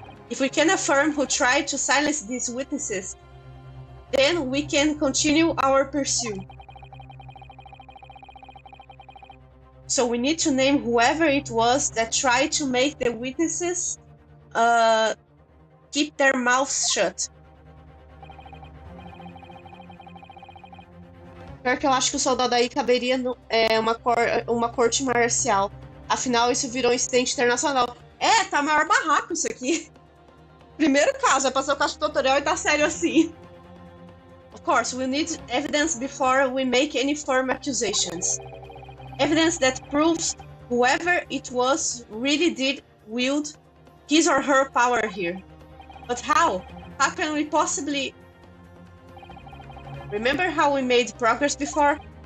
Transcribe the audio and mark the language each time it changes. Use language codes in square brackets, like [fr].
[en] If we can affirm who tried to silence these witnesses, then we can continue our pursuit. So we need to name whoever it was that tried to make the witnesses keep their mouths shut. [pt] Pior que eu acho que o soldado aí caberia uma corte marcial. Afinal, isso virou um incidente internacional. Tá maior barraco isso aqui. Primeiro caso, vai passar o caso tutorial e tá sério assim. [en] Of course, we need evidence before we make any firm accusations. Evidence that proves whoever it was really did wield his or her power here. But how? How can we possibly... Remember how we made progress before?